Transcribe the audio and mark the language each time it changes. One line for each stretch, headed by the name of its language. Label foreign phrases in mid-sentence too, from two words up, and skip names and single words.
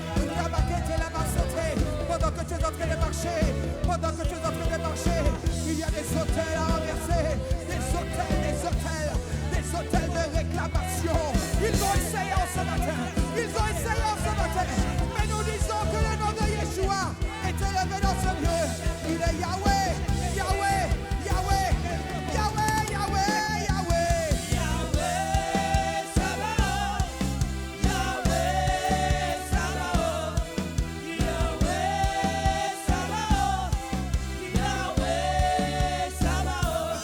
French: Pendant que tu es en train de marcher, pendant que tu es en train de marcher, il y a des hôtels à renverser, des hôtels de réclamation. Ils ont essayé en ce matin, mais nous disons que le nom de Yeshua est élevé dans ce lieu. Il est Yahweh, Yahweh, Yahweh, Yahweh, Yahweh, Yahweh. Yahweh Sabaoth, Yahweh Sabaoth, Yahweh Sabaoth, Yahweh Sabaoth,